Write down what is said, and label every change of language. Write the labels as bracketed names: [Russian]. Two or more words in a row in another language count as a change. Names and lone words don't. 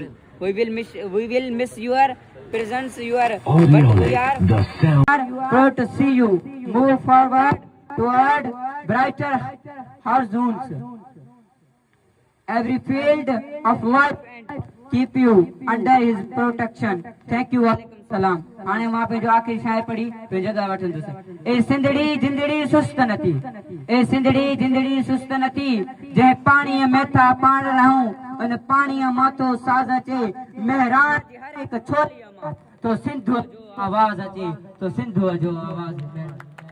[English] We will miss your presence, but we are proud to see you move forward toward brighter horizons. Every field of life keep you under his protection. Thank you. [Sindhi] सलाम। हाणे मां पंहिंजो आख़िरी शाइर पढ़ी पंहिंजी जॻह वठंदुसि। ए सिंधड़ी जिंदड़ी सुस्त नथी, ए सिंधड़ी जिंदड़ी सुस्त नथी, जंहिं पाणीअ में था पाण रहूं, उन पाणीअ मां तो साज़ अचे, मेहरान हर हिक छोलीअ मां तो सिंधुअ जो आवाज़ अचे, तो सिंधुअ जो आवाज़।